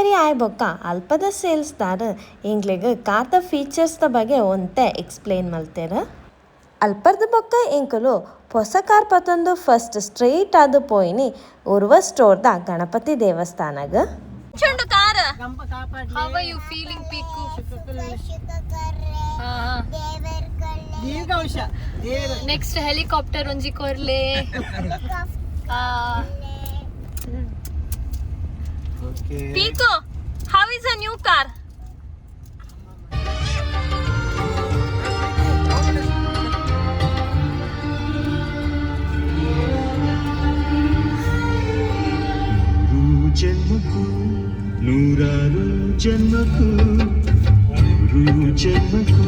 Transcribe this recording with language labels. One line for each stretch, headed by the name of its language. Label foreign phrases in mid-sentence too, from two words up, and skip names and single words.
Tulu: ಆಯ್ ಬೊಕ್ಕ ಅಲ್ಪದ ಸೇಲ್ಸ್ದಾರ ಎಂಗ್ಲಿಗೆ ಕಾತ ಫೀಚರ್ಸ್ದ ಬಗ್ಗೆ ಒಂತೆ ಎಕ್ಸ್ಪ್ಲೇನ್ ಮಲ್ತೇರ. ಅಲ್ಪರ್ದ ಬೊಕ್ಕ ಎಂಕುಲು ಹೊಸ ಕಾರ್ ಪತ್ತೊಂದು
English: first straight
Tulu: ಆದ ಪೋಯಿನಿ ಉರ್ವ ಸ್ಟೋರ್ದ ಗಣಪತಿ ದೇವಸ್ಥಾನಗ.
English: ಚಂಡು ಕಾರ how are you feeling ಪೀಕು? next helicopter
Tulu: ಒಂಜಿ ಕೊರ್ಲೆ.
English: ಪೀಕು, How is a new car?
Kannada: ಜನ್ಮಕ್ಕೂ ನೂರಾರು ಜನ್ಮಕ್ಕೂ ನೂರು ಜನ್ಮಕ್ಕೂ